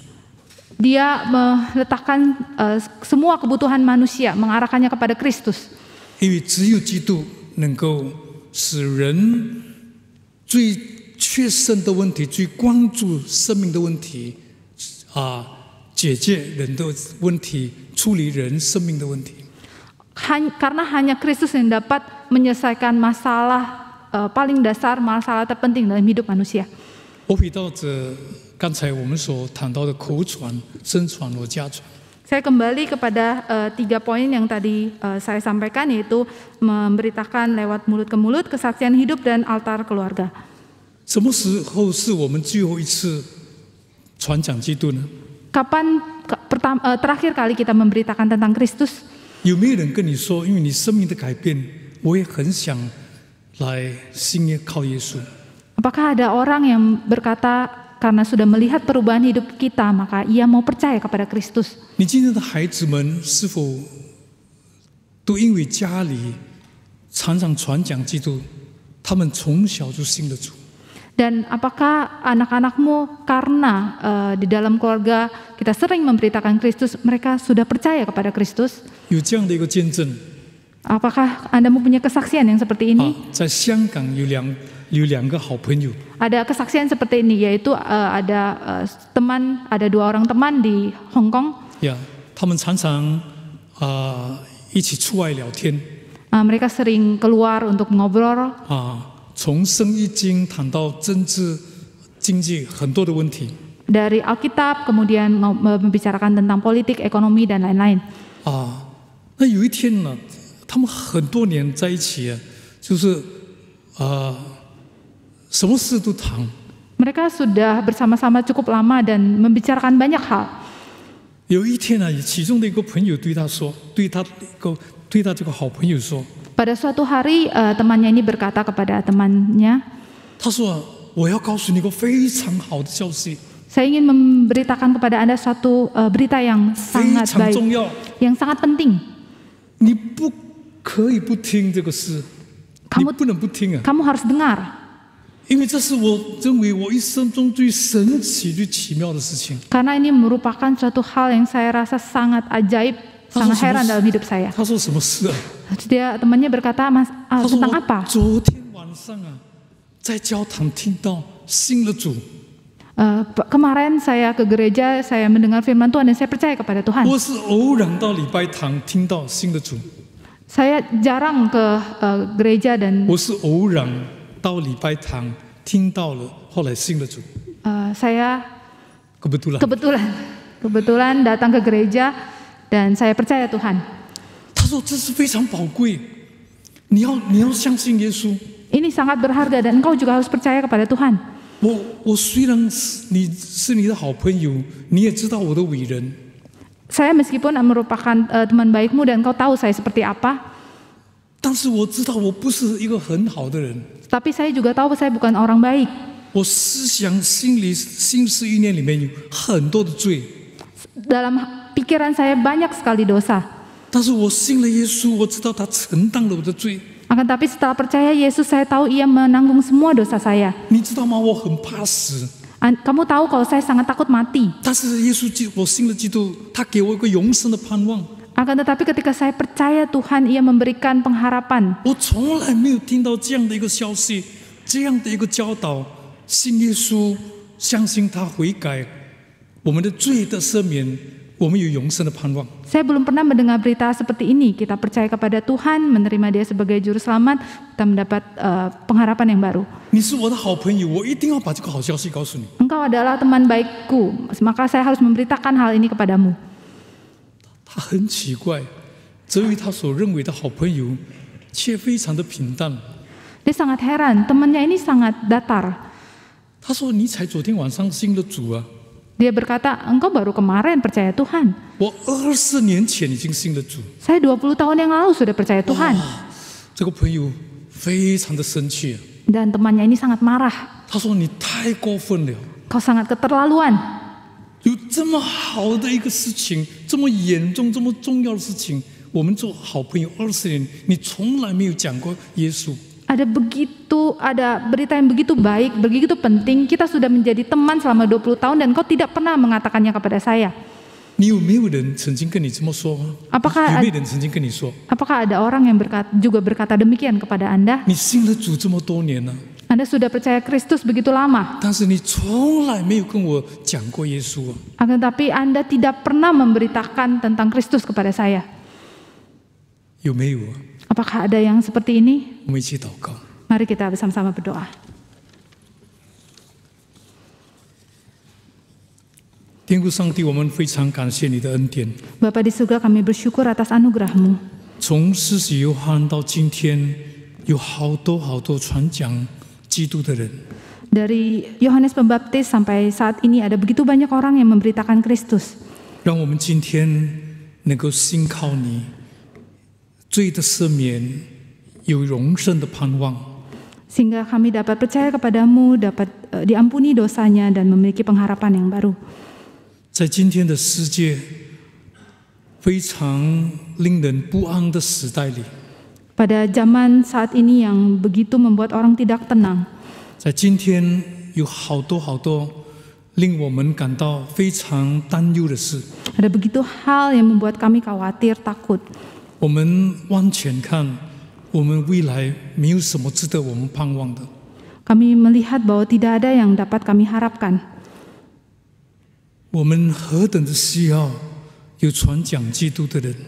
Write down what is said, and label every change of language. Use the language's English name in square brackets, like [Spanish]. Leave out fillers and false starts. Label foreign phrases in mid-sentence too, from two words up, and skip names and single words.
[Indonesian] Dia meletakkan semua kebutuhan manusia, mengarahkannya kepada Kristus. [Chinese] 因为只有基督能够使人最切身的问题、最关注生命的问题解决人的问题，处理人生命的问题。 [Indonesian] Karena hanya Kristus yang dapat menyelesaikan masalah paling dasar, masalah terpenting dalam hidup manusia. [Chinese] 我回到这刚才我们所谈到的口传、身传和家传。 [Indonesian] Saya kembali kepada 3 poin yang tadi saya sampaikan, yaitu memberitakan lewat mulut ke mulut, kesaksian hidup, dan altar keluarga. [Chinese] 什么时候是我们最后一次传讲基督呢？ [Indonesian] Kapan terakhir kali kita memberitakan tentang Kristus? [Chinese] 有没有人跟你说，因为你生命的改变，我也很想来信耶靠耶稣？ [Indonesian] Apakah ada orang yang berkata karena sudah melihat perubahan hidup kita, maka ia mau percaya kepada Kristus? [Chinese] 你今天的孩子们是否都因为家里常常传讲基督，他们从小就信了主？ [Indonesian] Dan apakah anak-anakmu karena di dalam keluarga kita sering memberitakan Kristus, mereka sudah percaya kepada Kristus? [Chinese] 有这样的一个见证。 [Indonesian] Apakah Anda mempunyai kesaksian yang seperti ini? [Chinese] 在香港有两个好朋友， [Indonesian] Ada kesaksian seperti ini, yaitu ada ada 2 orang teman di Hong Kong. [Chinese] 他们常常一起出外聊天。 [Indonesian] Mereka sering keluar untuk ngobrol. [Chinese] 从生意经谈到政治、经济很多的问题。 [Indonesian] Dari Alkitab kemudian membicarakan tentang politik, ekonomi, dan lain-lain. [Chinese] 那有一天呢，他们很多年在一起，就是什么事都谈。 [Indonesian] Mereka sudah bersama-sama cukup lama dan membicarakan banyak hal. [Chinese] 有一天呢，其中的一个朋友对他说，对他这个好朋友说。 [Indonesian] Pada suatu hari temannya ini berkata kepada temannya, [Chinese] 他说：“我要告诉你一个非常好的消息， [Indonesian] saya ingin memberitakan kepada Anda suatu berita yang [Chinese] 非 [Indonesian] sangat [Chinese] 常 [Indonesian] baik, [Chinese] 重要， [Indonesian] yang sangat penting. [Chinese] 你不可以不听这个事，你不能不听啊， [Indonesian] Kamu harus dengar, [Chinese] 因为这是我认为我一生中最神奇、最奇妙的事情。 [Indonesian] karena ini merupakan suatu hal yang saya rasa sangat ajaib, sangat heran dalam hidup saya. [Chinese] 他说什么事啊？ [Indonesian] Dia temannya berkata, Mas, [Chinese] 他说 [Indonesian] tentang [Chinese] 我 [Indonesian] apa? [Chinese] 昨天晚上在教堂听到信了主， [Indonesian] Kemarin saya ke gereja, saya mendengar firman Tuhan dan saya percaya kepada Tuhan. [Chinese] 我是偶然到礼拜堂听到信了主， [Indonesian] Saya jarang ke gereja dan [Chinese] 我是偶然到礼拜堂听到了，后来信了主。 [Indonesian] saya kebetulan kebetulan datang ke gereja dan saya percaya Tuhan. [Chinese] 他说这是非常宝贵，你要相信耶稣。 [Indonesian] Ini sangat berharga dan engkau juga harus percaya kepada Tuhan. [Chinese] 我虽然你是你的好朋友，你也知道我的为人， [Indonesian] Saya meskipun merupakan teman baikmu dan engkau tahu saya seperti apa, [Chinese] 但是我知道我不是一个很好的人。 [Indonesian] tapi saya juga tahu saya bukan orang baik. [Chinese] 我思想、心思意念里面有很多的罪， [Indonesian] Dalam pikiran saya banyak sekali dosa. [Chinese] 但是我信了耶稣，我知道他承担了我的罪。 [Indonesian] Akan tapi setelah percaya Yesus, saya tahu ia menanggung semua dosa saya. [Chinese] 你知道吗？我很怕死， [Indonesian] Kamu tahu kalau saya sangat takut mati. [Chinese] 但是耶稣我信了基督，他给我一个永生的盼望。 [Indonesian] Akan tetapi ketika saya percaya Tuhan, ia memberikan pengharapan. [Chinese] 我从来没有听到这样的一个消息，这样的一个教导，信耶稣，相信他悔改，我们的罪的赦免，我们有永生的盼望。 [Indonesian] Saya belum pernah mendengar berita seperti ini. Kita percaya kepada Tuhan, menerima Dia sebagai juru selamat, kita mendapat pengharapan yang baru. [Chinese] 你是我的好朋友，我一定要把这个好消息告诉你。 [Indonesian] Engkau adalah teman baikku, maka saya harus memberitakan hal ini kepadamu. [Chinese] 他很奇怪，这位他所认为的好朋友，却非常的平淡。 [Indonesian] Dia sangat heran, temannya ini sangat datar. [Chinese] 他说：“你才昨天晚上信了主啊！ [Indonesian] Dia berkata, engkau baru kemarin percaya Tuhan. [Chinese] 我20年前已经信了主。 [Indonesian] Saya 20 tahun yang lalu sudah percaya Tuhan. [Chinese] 这个朋友非常的生气， [Indonesian] Dan temannya ini sangat marah. [Chinese] 他说你太过分了， [Indonesian] Kau sangat keterlaluan. [Chinese] 有这么好的一个事情，这么严重、这么重要的事情，我们做好朋友20年，你从来没有讲过耶稣。 [Indonesian] Ada berita yang begitu baik, begitu penting. Kita sudah menjadi teman selama 20 tahun dan kau tidak pernah mengatakannya kepada saya. [Chinese] 你有没有人曾经跟你这么说吗？ [Indonesian] Apakah [Chinese] 有没有人曾经跟你说？ [Indonesian] Apakah ada orang yang juga berkata demikian kepada Anda? [Chinese] 你信了主这么多年了， [Indonesian] Anda sudah percaya Kristus begitu lama, [Chinese] 但是你从来没有跟我讲过耶稣啊！ [Indonesian] akan tetapi Anda tidak pernah memberitakan tentang Kristus kepada saya. [Chinese] 有没有啊？ [Indonesian] Apakah ada yang seperti ini? [Chinese] 我们一起祷告。 [Indonesian] Mari kita bersama-sama berdoa. [Chinese] 天父上帝，我们非常感谢你的恩典。 [Indonesian] Bapa di surga, kami bersyukur atas anugerah-Mu. [Chinese] 从施洗约翰到今天，有好多传讲基督的人。 [Indonesian] Dari Yohanes Pembaptis sampai saat ini ada begitu banyak orang yang memberitakan Kristus. [Chinese] 让我们今天能够信靠你，罪的赦免，有永生的盼望。 [Indonesian] Sehingga kami dapat percaya kepadamu, dapat diampuni dosanya dan memiliki pengharapan yang baru. [Chinese] 在今天的世界非常令人不安的时代里， [Indonesian] Pada zaman saat ini yang begitu membuat orang tidak tenang. [Chinese] 在今天有好多令我们感到非常担忧的事。 [Indonesian] Ada begitu hal yang membuat kami khawatir, takut. [Chinese] 我们往前看，我们未来没有什么值得我们盼望的。 [Indonesian] Kami melihat bahwa tidak ada yang dapat kami harapkan. [Chinese] 我们何等的需要有传讲基督的人。